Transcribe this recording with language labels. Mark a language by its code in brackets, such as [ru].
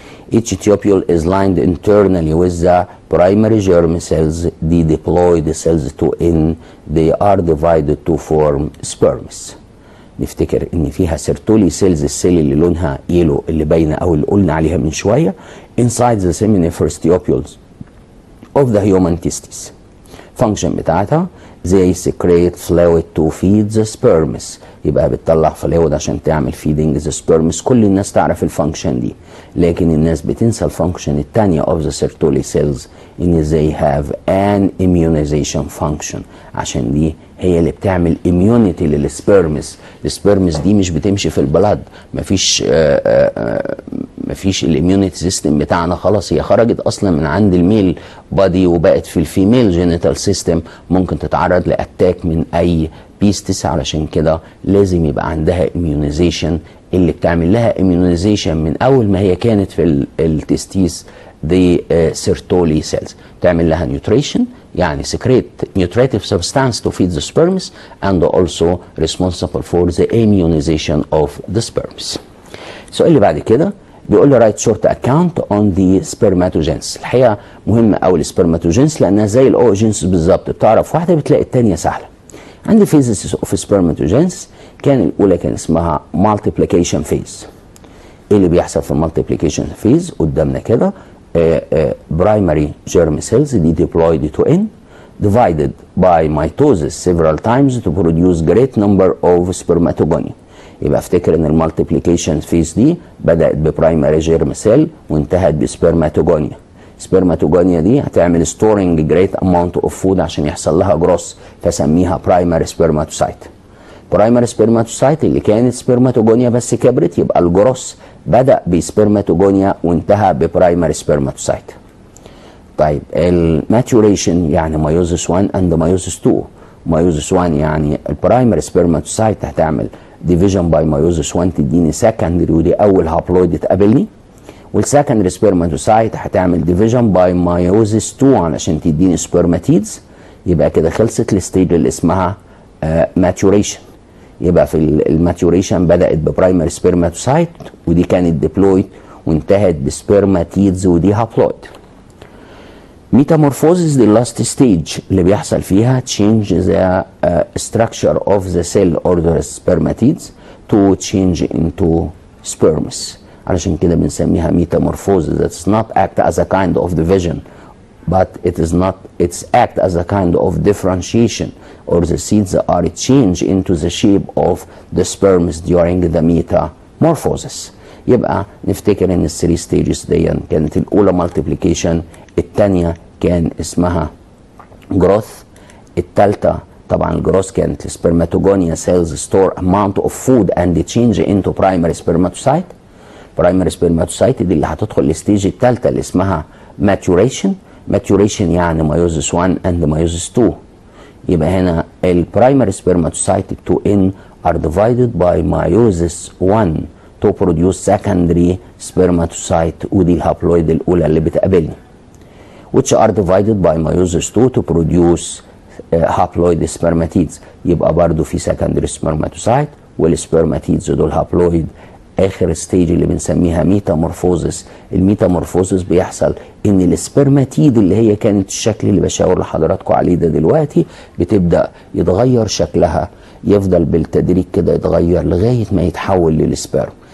[en] Each tubule is lined internally with the primary germ cells. The diploid cells to N, they are divided to form sperms. [ar] نفتكر ان فيها سيرتولي سيلز، السيل اللي لونها يلو اللي باينه او اللي قلنا عليها من شويه [en] inside the seminiferous tubules of the human testes. function [ar] بتاعتها [en] they secrete fluid to feed the sperms. [ar] يبقى بتطلع فلويد عشان تعمل [en] feeding the sperms. [ar] كل الناس تعرف الفانكشن دي، لكن الناس بتنسى الفانكشن الثانيه [en] of the Sertoli cells [ar] ان [en] they have an immunization function، [ar] عشان دي هي اللي بتعمل immunity للسبرمز. السبرمز دي مش بتمشي في البلد، مفيش الاميونيتي سيستم بتاعنا خلاص، هي خرجت اصلا من عند الميل بادي وبقت في الفيميل جينيتال سيستم، ممكن تتعرض لاتاك من اي بيستس. علشان كده لازم يبقى عندها immunization اللي بتعمل لها immunization من اول ما هي كانت في التستيس دي Sertoli cells، تعمل لها nutrition يعني [en] secrete nutritive substance to feed the sperms [ar] and also responsible for the immunization of the sperms. السؤال اللي بعد كده بيقول لي [en] write short account on the spermatogenesis. [ar] الحقيقه مهمه قوي السبرماتوجينس لانها زي الاوجينس بالظبط، بتعرف واحده بتلاقي الثانيه سهله. عندي [en] phases of spermatogenesis، [ar] كان الاولى كان اسمها [en] multiplication phase. [ar] ايه اللي بيحصل في المالتيبليكيشن [en] phase؟ [ar] قدامنا كده [en] primary germ cells دي diploid to N divided by mitosis several times to produce great number of spermatogonia. [ar] يبقى افتكر ان المالتيبليكيشن فيز دي بدات ببرايمري جيرم سيل وانتهت بسبرماتوجونيا. سبرماتوجونيا دي هتعمل ستورنج جريت اماونت اوف فود عشان يحصل لها جروس، فسميها برايمري سبرماتوسايت. برايمري سبرماتوسايت اللي كانت سبرماتوجونيا بس كبرت، يبقى الجروس بدا بسبرماتوجونيا وانتهى ببرايمري سبرماتوسايت. طيب الماتوريشن يعني مايوزس 1 اند مايوزس 2. مايوزس 1 يعني البرايمري سبرماتوسايت هتعمل ديفيجن باي مايوزس 1 تديني سكندري ودي اول هابلويد تقابلني، والسكندري سبرماتوسايت هتعمل ديفيجن باي مايوزس 2 علشان تديني سبرماتيدز. يبقى كده خلصت الستيج اللي اسمها ماتوريشن. يبقى في الماتوريشن بدات ببرايمري سبرماتوسايت ودي كانت ديبلويد وانتهت بسبرماتيدز ودي هابلويد. ميتامورفوزيس دي اللاست ستيج اللي بيحصل فيها [en] change the structure of the cell or the spermatids to change into sperms. [ar] علشان كده بنسميها ميتامورفوزيس. [en] That's not act as a kind of division but it's act as a kind of differentiation, or the seeds are changed into the shape of the sperms during the metamorphosis. [ar] يبقى نفتكر ان الثري ستيجز دي كانت الاولى مالتيبليكيشن، الثانيه كان اسمها جروث، الثالثه طبعا الجروث كانت سبرماتوجونيا سيلز ستور اماونت اوف فود اند تشينج انتو برايمري سبرماتوسايت. برايمري سبرماتوسايت دي اللي هتدخل الستيج الثالثه اللي اسمها ماتوريشن. ماتوريشن يعني مايوزس 1 اند مايوزس 2. يبقى هنا البرايمري سبرماتوسايت [en] 2N are divided by meiosis 1 to produce secondary spermatocyte، [ar] ودي الهابلويد الاولى اللي بتقابلني، [en] which are divided by meiosis 2 to produce haploid spermatids. [ar] يبقى برضو في secondary spermatocyte، والسبرماتيدز دول هابلويد. اخر ستيج اللي بنسميها ميتامورفوزس. الميتامورفوزس بيحصل ان السبرماتيد اللي هي كانت الشكل اللي بشاور لحضراتكم عليه ده دلوقتي بتبدا يتغير شكلها، يفضل بالتدريج كده يتغير لغايه ما يتحول للسبرم.